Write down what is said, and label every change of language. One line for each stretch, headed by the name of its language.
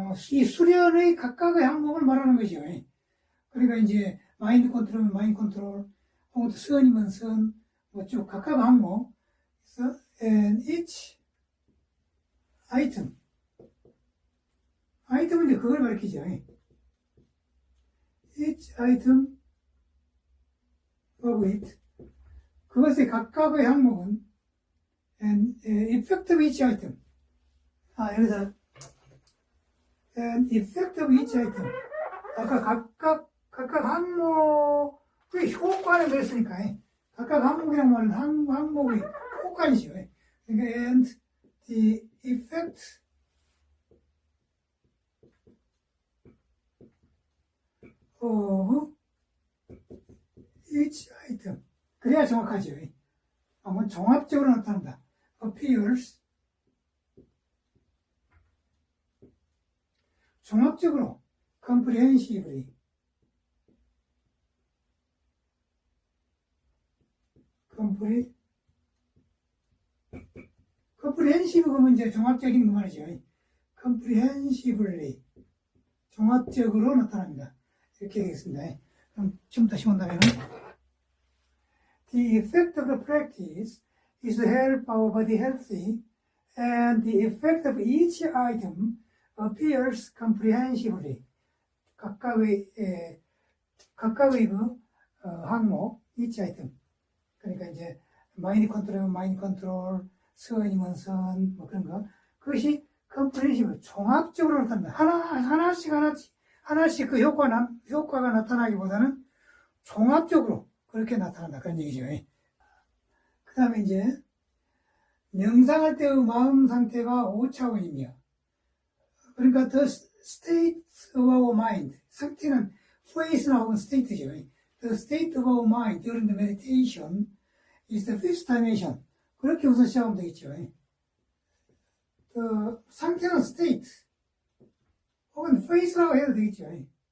Korean: 이 수련의 각각의 항목을 말하는 거죠. 그러니까 이제 마인드 컨트롤이면 마인드 컨트롤, 혹은 선이면 선, 뭐 쭉 각각 항목. 그래서
English: and each item.
Korean: 아이템은 이제 그걸 가리키죠.
English: each item of it.
Korean: 그것의 각각의 항목은
English: and effect of each item.
Korean: 여기서
English: and effect of each item.
Korean: 아까 각각 항목의 효과를 그랬으니까 각각 항목이란 말은 항목의 효과이죠. 그러니까
English: and the effect of each item.
Korean: 그래야 정확하죠. 한번 종합적으로 나타난다. appears 종합적으로 comprehensively comprehensive 그러면 이제 종합적인 그 말이죠. comprehensively 종합적으로 나타납니다. 이렇게 되겠습니다. 그럼 좀 다시 본다면은
English: the effect of the practice is to help our body healthy, and the effect of each item appears comprehensively.
Korean: 각각의 그 항목, each item. 그러니까 이제 마인드 컨트롤이면 마인드 컨트롤, 선이면 선, 뭐 그런 거. 그것이 comprehensive, 종합적으로 나타납니다. 하나씩 그 효과가 나타나기보다는 종합적으로 그렇게 나타난다. 그런 얘기죠. 그 다음에 이제, 명상할 때의 마음 상태가 5차원이며, 그러니까
English: the state of our mind,
Korean: 상태는 face나 혹은 state죠.
English: The state of our mind during the meditation is the fifth dimension.
Korean: 그렇게 우선 시작하면 되겠죠. 그 상태는 state, 혹은 face라고 해도 되겠죠.